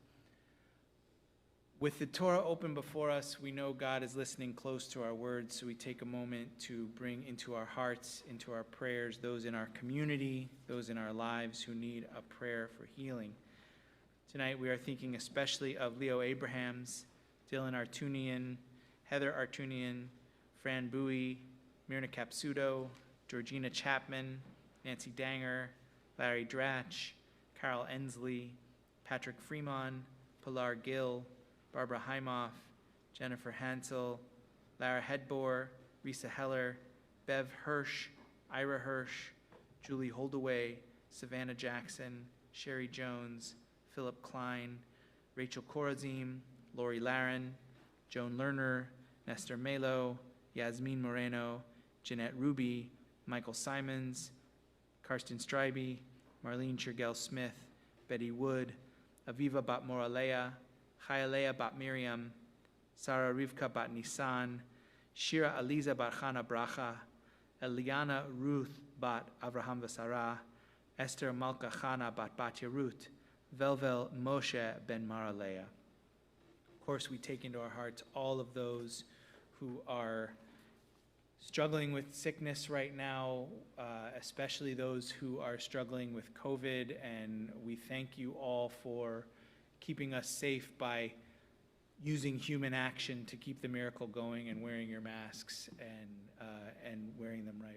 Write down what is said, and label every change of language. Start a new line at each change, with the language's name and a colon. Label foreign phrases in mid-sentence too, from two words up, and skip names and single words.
English: With the Torah open before us, we know God is listening close to our words, so we take a moment to bring into our hearts, into our prayers, those in our community, those in our lives who need a prayer for healing. Tonight we are thinking especially of Leo Abrahams, Dylan Artunian, Heather Artunian, Fran Bowie, Myrna Capsuto, Georgina Chapman, Nancy Danger, Larry Dratch, Carol Ensley, Patrick Freeman, Pilar Gill, Barbara Heimoff, Jennifer Hansel, Lara Hedbor, Risa Heller, Bev Hirsch, Ira Hirsch, Julie Holdaway, Savannah Jackson, Sherry Jones, Philip Klein, Rachel Corazim, Lori Laren, Joan Lerner, Nestor Melo, Yasmin Moreno, Jeanette Ruby, Michael Simons, Karsten Strybe, Marlene Chirgell Smith, Betty Wood, Aviva Bat Moralea, Chayalea Bat Miriam, Sarah Rivka Bat Nisan, Shira Aliza Bat Chana Bracha, Eliana Ruth Bat Avraham Vasara, Esther Malka Chana Bat Batya Ruth, Velvel Moshe Ben Maralea. Of course, we take into our hearts all of those who are struggling with sickness right now, especially those who are struggling with COVID, and we thank you all for keeping us safe by using human action to keep the miracle going and wearing your masks and wearing them right.